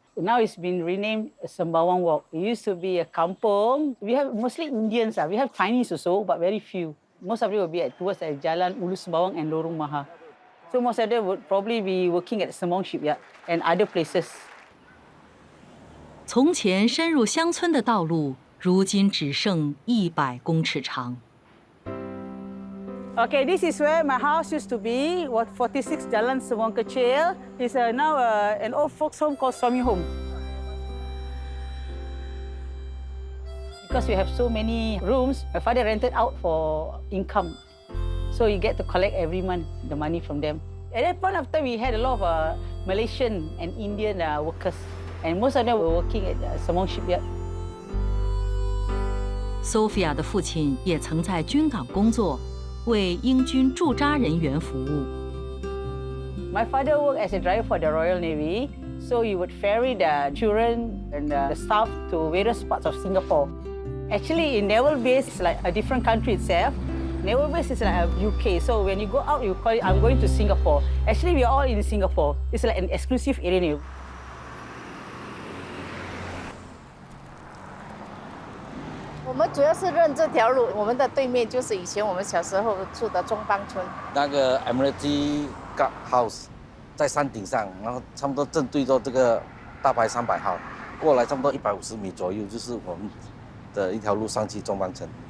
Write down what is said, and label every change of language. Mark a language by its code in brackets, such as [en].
[en] Now it's been renamed Sembawang Walk. It used to be a kampung. We have mostly Indians. We have Chinese also, but very few. Most of them will be towards Jalan Ulu Sembawang and Lorong Maha. So most of them would probably be working at Sembawang Shipyard and other places. [zh] 从前深入乡村的道路，如今只剩100公尺长。 [en] Okay, this is where my house used to be. What 46 Jalan Semong Kecil. It's now an old folks home called Suami Home. Because we have so many rooms, my father rented out for income. So you get to collect every month the money from them. At that point of time, we had a lot of Malaysian and Indian workers. And most of them were working at Semong Shipyard. [zh] Sophia 的父亲也曾在军港工作，为英军驻扎人员服务。 [en] My father worked as a driver for the Royal Navy, so he would ferry the children and the staff to various parts of Singapore. Actually, in naval base, it's like a different country itself. Naval base is like a UK, so when you go out, you call it, I'm going to Singapore. Actually, we are all in Singapore. It's like an exclusive area. [zh] 我们主要是认这条路，我们的对面就是以前我们小时候住的中邦村。那个 Admiralty Guard House 在山顶上，然后差不多正对着这个大白300号，过来差不多150米左右，就是我们的一条路上去中邦村。